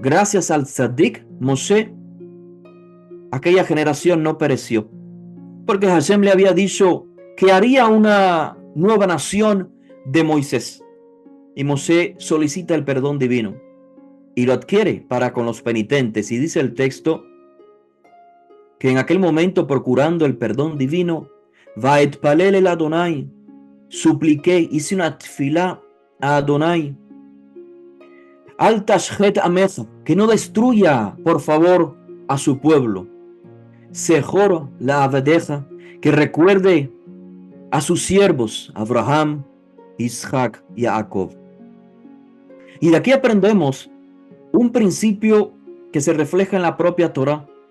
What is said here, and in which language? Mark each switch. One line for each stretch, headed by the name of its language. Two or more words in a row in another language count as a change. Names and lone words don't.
Spanish: Gracias al Tzadik Moshe, aquella generación no pereció, porque Hashem le había dicho que haría una nueva nación de Moisés, y Moshe solicita el perdón divino y lo adquiere para con los penitentes. Y dice el texto que en aquel momento, procurando el perdón divino,
Hebrew: ואתפלל אל אדוני,
Spanish: supliqué, hice una tefilá a Adonai,
Hebrew: אל תשחת עמך,
Spanish: que no destruya, por favor, a su pueblo.
Hebrew: זכור לעבדיך,
Spanish: que recuerde a sus siervos, Abraham, Isaac y Jacob. Y de aquí aprendemos un principio que se refleja en la propia Torah.